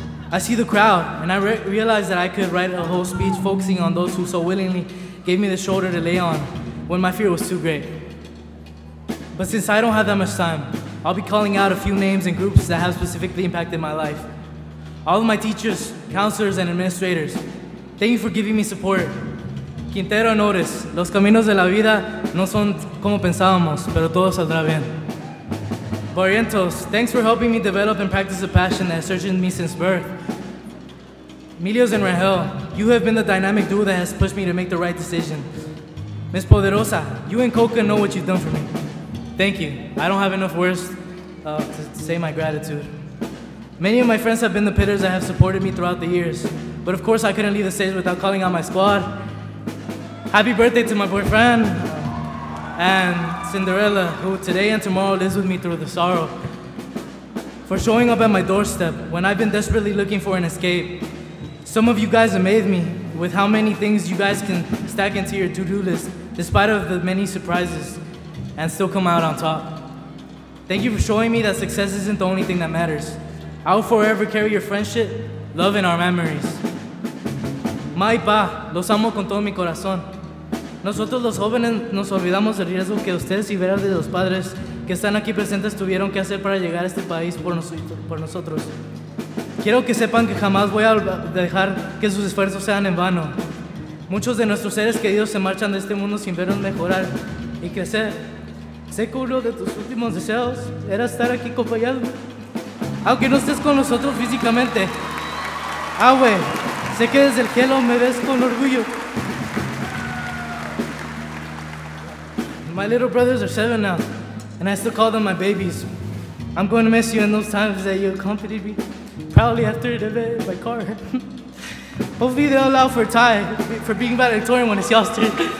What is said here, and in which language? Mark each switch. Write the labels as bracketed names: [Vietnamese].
[English] I see the crowd, and I realize that I could write a whole speech focusing on those who so willingly gave me the shoulder to lay on when my fear was too great. But since I don't have that much time, I'll be calling out a few names and groups that have specifically impacted my life. All of my teachers, counselors, and administrators, thank you for giving me support. [Spanish] Quintero honores, los caminos de la vida no son como pensábamos, pero todo saldrá bien. [English] Barrientos, thanks for helping me develop and practice a passion that has searched in me since birth. Emilios and Rahel, you have been the dynamic duo that has pushed me to make the right decision. Ms. Poderosa, you and Coca know what you've done for me. Thank you. I don't have enough words to say my gratitude. Many of my friends have been the pillars that have supported me throughout the years, but of course I couldn't leave the stage without calling out my squad. Happy birthday to my boyfriend and Cinderella, who today and tomorrow lives with me through the sorrow, for showing up at my doorstep when I've been desperately looking for an escape. Some of you guys amaze me with how many things you guys can stack into your to-do list, despite of the many surprises, and still come out on top. Thank you for showing me that success isn't the only thing that matters. I will forever carry your friendship, love, and our memories. [Spanish] Ma y pa, los amo con todo mi corazón. Nosotros los jóvenes nos olvidamos del riesgo que ustedes y veras de los padres que están aquí presentes tuvieron que hacer para llegar a este país por nosotros. Quiero que sepan que jamás voy a dejar que sus esfuerzos sean en vano. Muchos de nuestros seres queridos se marchan de este mundo sin vernos mejorar y crecer. Sé que uno de tus últimos deseos era estar aquí acompañado, aunque no estés con nosotros físicamente. Güey, sé que desde el cielo me ves con orgullo. [English] My little brothers are 7 now, and I still call them my babies. I'm going to miss you in those times that you accompanied me proudly after the event in my car. Hopefully they'll allow for a tie for being valedictorian when it's y'all's turn.